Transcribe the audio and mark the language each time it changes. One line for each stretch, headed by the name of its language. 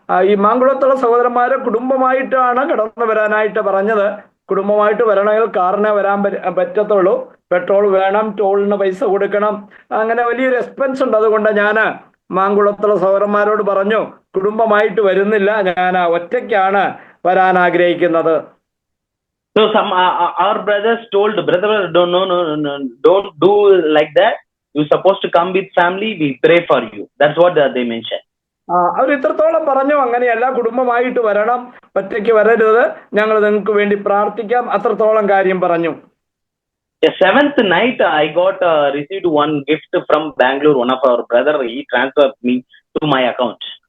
Malayalam: ഈ മാങ്കുളത്തുള്ള സഹോദരന്മാരെ കുടുംബമായിട്ടാണ് കടന്നു വരാനായിട്ട് പറഞ്ഞത്. കുടുംബമായിട്ട് വരണമെങ്കിൽ കാറിനെ വരാൻ പറ്റത്തുള്ളൂ, പെട്രോൾ വേണം, ടോളിന് പൈസ കൊടുക്കണം, അങ്ങനെ വലിയൊരു എക്സ്പെൻസ് ഉണ്ട്. അതുകൊണ്ട് ഞാൻ മാങ്കുളത്തുള്ള സഹോദരന്മാരോട് പറഞ്ഞു, കുടുംബമായിട്ട് വരുന്നില്ല, ഞാൻ ഒറ്റയ്ക്കാണ് വരാൻ ആഗ്രഹിക്കുന്നത്.
English: So some our brothers told, brother, don't do like that. You supposed to come with family, we pray for you. That's what they mentioned.
Malayalam: അവർ ഇത്രത്തോളം പറഞ്ഞു, അങ്ങനെയല്ല, കുടുംബമായിട്ട് വരണം, ഒറ്റയ്ക്ക് വരരുത്, ഞങ്ങൾ നിങ്ങൾക്ക് വേണ്ടി പ്രാർത്ഥിക്കാം, അത്രത്തോളം കാര്യം പറഞ്ഞു.
English: The 7th night I got received one gift from Bangalore. One of our brother, he transferred me to my account.